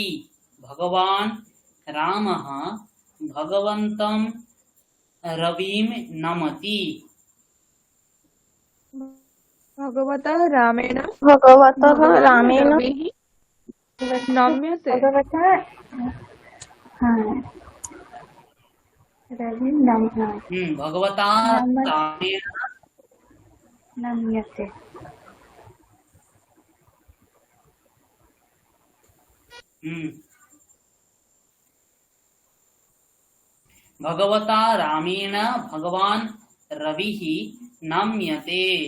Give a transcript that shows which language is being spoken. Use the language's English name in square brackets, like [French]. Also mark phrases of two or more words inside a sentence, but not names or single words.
[Sanskrit] भगवान् रामः भगवन्तं रविं नमति। भगवतः रामेण भगवतः रामेण रविः नम्यते। ভগবতা হ্যাঁ রবি भगवता नमः। रामेण নম্যতে भगवता रामेण भगवान् रविः नम्यते।